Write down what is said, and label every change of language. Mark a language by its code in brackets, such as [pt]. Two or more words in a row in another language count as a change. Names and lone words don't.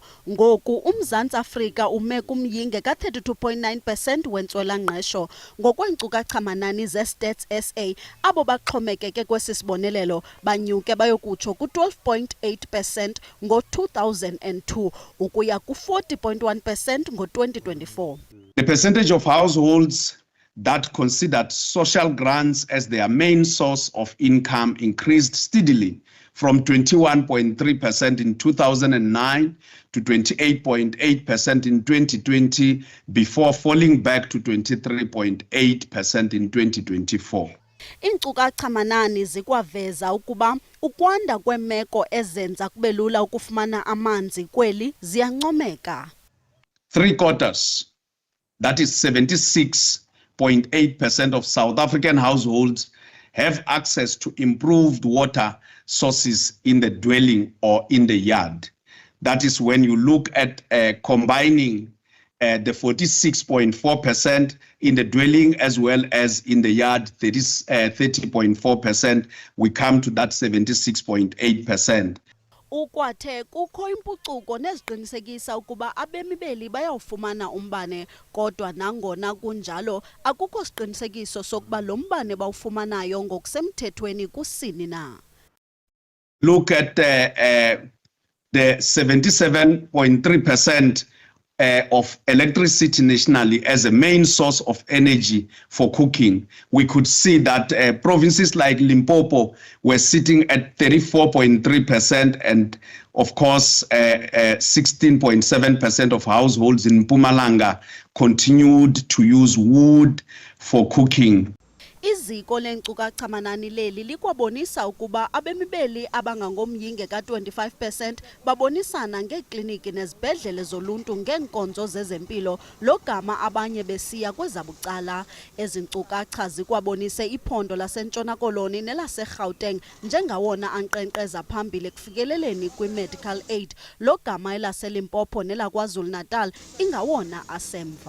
[xh] Ngoku uMzantsi Afrika ume kumyinge ka-32.9% wentswela-ngqesho. Ngokweenkcukacha-manani ze-Stats SA, abo baxhomekeke kwesi sibonelelo banyuke bayokutsho ku-12.8% ngo-2002 ukuya ku-40.1% ngo-2024. [en] The percentage of households that considered social grants as their main source of income increased steadily from 21.3% in 2009 to 28.8% in 2020 before falling back to 23.8% in 2024. [xh] Iinkcukacha manani zikwaveza ukuba ukwanda kweemeko ezenza kube lula ukufumana amanzi kweli ziyancomeka. [en] 3/4, that is 76.8% of South African households have access to improved water sources in the dwelling or in the yard. That is when you look at combining the 46.4% in the dwelling as well as in the yard, 30.4%, we come to that 76.8%. [xh] Ukwathe kukho impucuko neziqinisekisa ukuba abemi beli bayawufumana umbane, kodwa nangona kunjalo akukho siqinisekiso sokuba lo mbane bawufumanayo ngokusemthethweni kusini na. [en] Look at the 77.3% of electricity nationally as a main source of energy for cooking. We could see that provinces like Limpopo were sitting at 34.3%, and of course 16.7% of households in Mpumalanga continued to use wood for cooking. [xh] Iziko leenkcukacha manani leli likwabonisa ukuba abemi beli abangangomyinge ka-25% babonisana ngeekliniki nezibhedlele zoluntu ngeenkonzo zezempilo, logama abanye besiya kwezabucala. Ezi nkcukacha zikwabonise iphondo laseNtshona Koloni nelaseGauteng njengawona ankqenkqeza phambili ekufikeleleni kwi- [en] medical aid, [xh] logama elaseLimpopo nelaKwaZulu-Natal ingawona asemva.